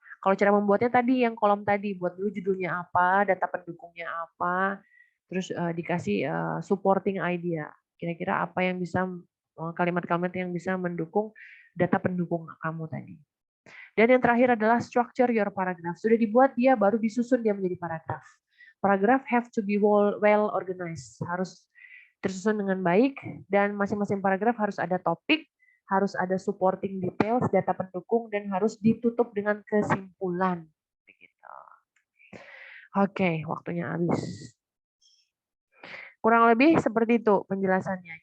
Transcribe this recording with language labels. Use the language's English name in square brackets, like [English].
[Indonesian] Kalau cara membuatnya tadi, yang kolom tadi, buat dulu judulnya apa, data pendukungnya apa, terus dikasih supporting idea. Kira-kira apa yang bisa kalimat-kalimat yang bisa mendukung data pendukung kamu tadi. Dan yang terakhir adalah [English] structure your paragraph. [Indonesian] Sudah dibuat dia, baru disusun dia menjadi paragraf. [English] Paragraph have to be well organized. [Indonesian] Harus tersusun dengan baik, dan masing-masing paragraf harus ada topik, harus ada supporting details, data pendukung, dan harus ditutup dengan kesimpulan. Oke, waktunya habis. Kurang lebih seperti itu penjelasannya.